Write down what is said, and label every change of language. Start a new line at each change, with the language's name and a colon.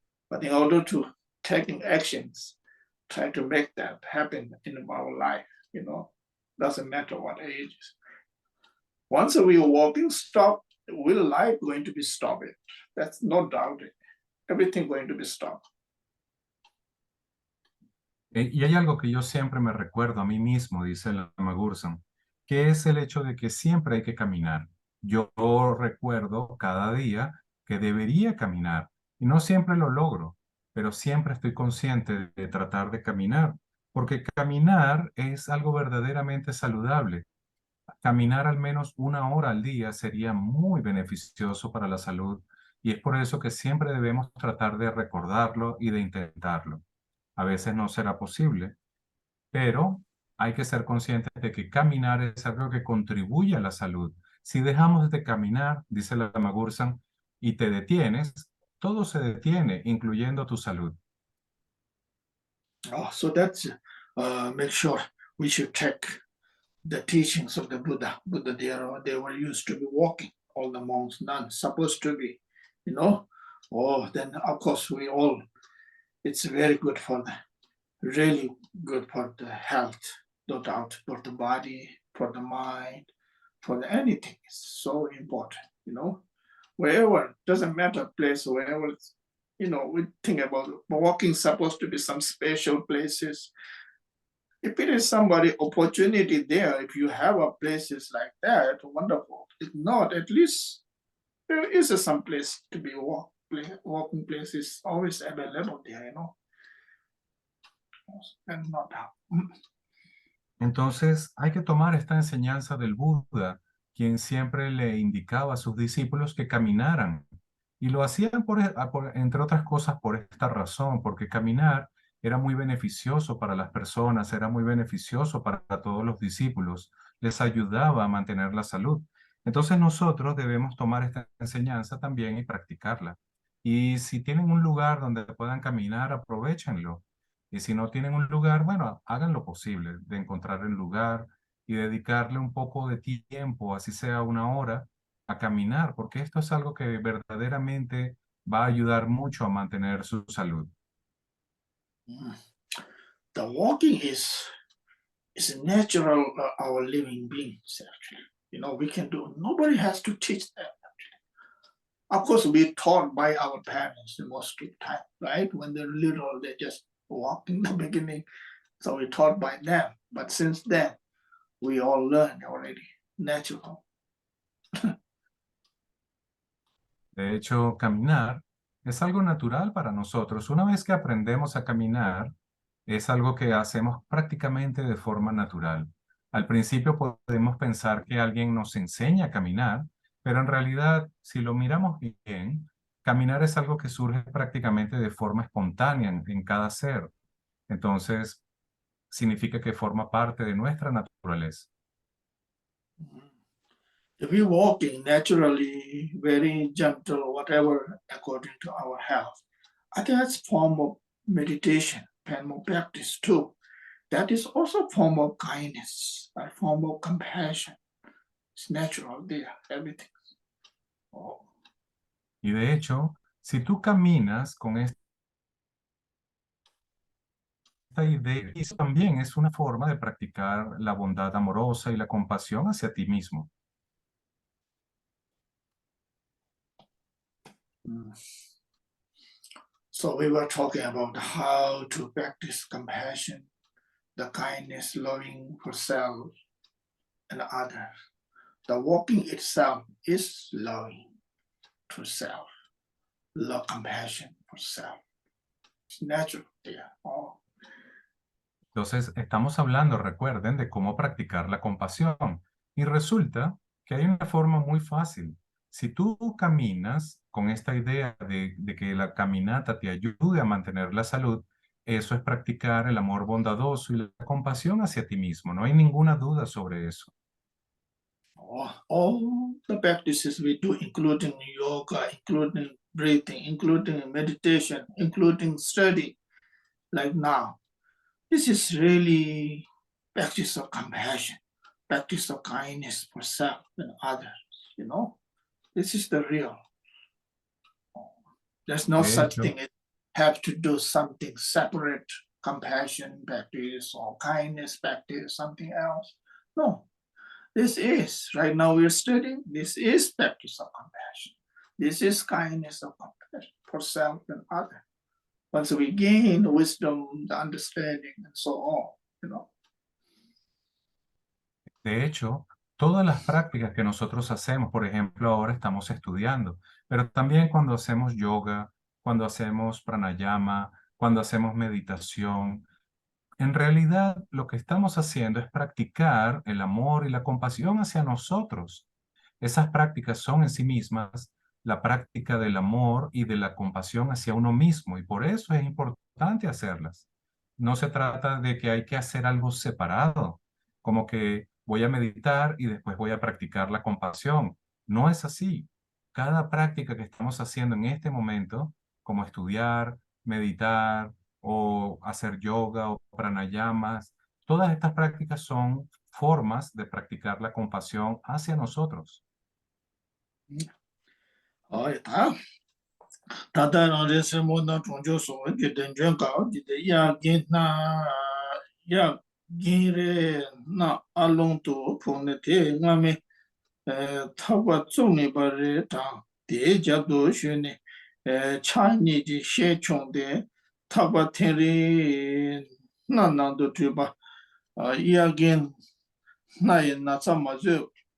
English: But in order to taking actions, try to make that happen in our life, doesn't matter what age. Once we walking stop, will life going to be stopped? That's no doubt. Everything going to be stopped.
Spanish: Y hay algo que yo siempre me recuerdo a mí mismo, dice Lama Gursan, que es el hecho de que siempre hay que caminar. Yo recuerdo cada día que debería caminar y no siempre lo logro, pero siempre estoy consciente de tratar de caminar, porque caminar es algo verdaderamente saludable. Caminar al menos 1 hora al día sería muy beneficioso para la salud y es por eso que siempre debemos tratar de recordarlo y de intentarlo. A veces no será posible, pero hay que ser conscientes de que caminar es algo que contribuye a la salud. Si dejamos de caminar, dice la Lama Gursan, y te detienes, todo se detiene, incluyendo tu salud.
English: Oh, so that's make sure we should take the teachings of the Buddha. Buddha, they were used to be walking. All the monks, nuns, supposed to be, Oh, then of course it's very good for really good for the health, no doubt, for the body, for the mind, for anything. It's so important, Wherever, doesn't matter place, wherever, we think about walking supposed to be some special places. If it is somebody opportunity there, if you have a places like that, wonderful. If not, at least there is some place to be walking places always available there, And not out.
Spanish: Entonces, hay que tomar esta enseñanza del Buda, quien siempre le indicaba a sus discípulos que caminaran. Y lo hacían, entre otras cosas, por esta razón, porque caminar era muy beneficioso para las personas, era muy beneficioso para todos los discípulos, les ayudaba a mantener la salud. Entonces nosotros debemos tomar esta enseñanza también y practicarla. Y si tienen un lugar donde puedan caminar, aprovechenlo. Y si no tienen un lugar, bueno, hagan lo posible de encontrar el lugar y dedicarle un poco de tiempo, así sea 1 hora, a caminar, porque esto es algo que verdaderamente va a ayudar mucho a mantener su salud.
English: The walking is a natural our living beings actually. We can do. Nobody has to teach them. Of course, we taught by our parents most of the time, right? When they're little, they just walk in the beginning. So we taught by them. But since then, we all learned already, natural.
Spanish: De hecho, caminar es algo natural para nosotros. Una vez que aprendemos a caminar, Es algo que hacemos prácticamente de forma natural. Al principio podemos pensar que alguien nos enseña a caminar, pero en realidad, si lo miramos bien, caminar es algo que surge prácticamente de forma espontánea en cada ser. Entonces, significa que forma parte de nuestra naturaleza.
English: If we walking naturally, very gentle, whatever, according to our health, I think that's form of meditation, and more practice too. That is also a form of kindness, a form of compassion. It's natural there, everything. Oh.
Spanish: Y de hecho, si tú caminas con esta idea, eso también es una forma de practicar la bondad amorosa y la compasión hacia ti mismo.
English: So we were talking about how to practice compassion, the kindness, loving for self and others. The walking itself is loving to self, love, compassion for self. It's natural there. Oh.
Spanish: Entonces, estamos hablando, recuerden, de cómo practicar la compasión. Y resulta que hay una forma muy fácil. Si tú caminas con esta idea de que la caminata te ayude a mantener la salud, eso es practicar el amor bondadoso y la compasión hacia ti mismo. No hay ninguna duda sobre eso.
English: All the practices we do, including yoga, including breathing, including meditation, including study, like now, this is really practice of compassion, practice of kindness for self and others, you know. This is the real. There's no
Spanish: De
English: such
Spanish: hecho,
English: thing as have to do something separate, compassion practice or kindness practice, something else. No, this is, right now we're studying, this is practice of compassion. This is kindness of compassion for self and other. Once we gain the wisdom, the understanding, and so on, you know.
Spanish: de hecho, todas las prácticas que nosotros hacemos, por ejemplo, ahora estamos estudiando, pero también cuando hacemos yoga, cuando hacemos pranayama, cuando hacemos meditación, en realidad lo que estamos haciendo es practicar el amor y la compasión hacia nosotros. Esas prácticas son en sí mismas la práctica del amor y de la compasión hacia uno mismo y por eso es importante hacerlas. No se trata de que hay que hacer algo separado, como que voy a meditar y después voy a practicar la compasión. No es así. Cada práctica que estamos haciendo en este momento, como estudiar, meditar o hacer yoga o pranayamas, todas estas prácticas son formas de practicar la compasión hacia nosotros.
English: Oh, yeah. Tata nare semo na chongjo so ge den jen ka ji de ya gin na ya gin re na along to phone ne te nga me ta ba zong ne ba re ta de ja do xue ne cha ni ji xie chong de ta ba ten re na na do tu ba ya gin na ye na sa ma zo